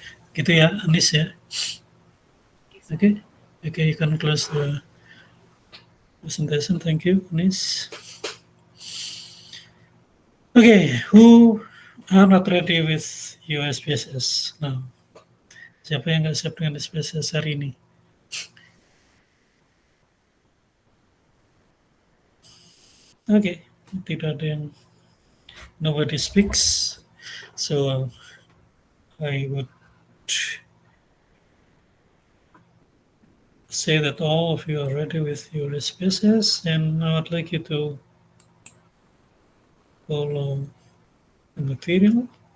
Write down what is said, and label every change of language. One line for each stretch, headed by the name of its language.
Indonesian: Gitu ya, Anis ya.
English: Okay, you can close the presentation. Thank you, Anis. Okay, who are not ready with your SPSS now?
Indonesian: Siapa yang nggak siap dengan SPSS hari ini?
English: Okay,
Indonesian: tidak ada yang
English: nobody speaks, so I would say that all of you are ready with your SPSS, and I would like you to follow the material.